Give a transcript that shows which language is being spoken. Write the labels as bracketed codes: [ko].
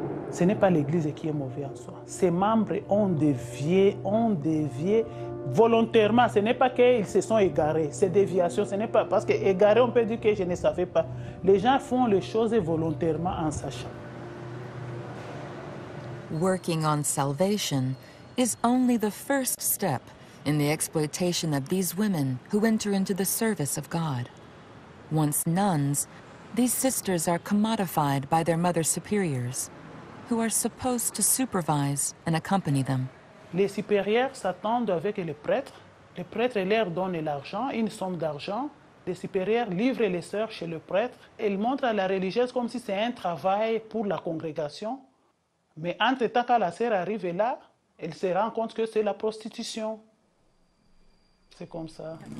[fr] Ce n'est pas l'Église qui est mauvaise en soi. Ses membres ont dévié volontairement. Ce n'est pas qu'ils se sont égarés. Ces déviations, ce n'est pas parce que égaré, on peut dire que je ne savais pas. Les gens font les choses volontairement en sachant. [en] Working on salvation is only the first step in the exploitation of these women who enter into the service of God. Once nuns, these sisters are commodified by their mother superiors, who are supposed to supervise and accompany them. [fr] Les supérieurs s'attendent avec les prêtres. Les prêtres leur donnent l'argent, une somme d'argent. Les supérieurs livrent les sœurs chez le prêtre. Ils montrent à la religieuse comme si c'est un travail pour la congrégation. Mais entre-temps, quand la sœur arrive là, elle se rend compte que c'est la prostitution. C'est comme ça.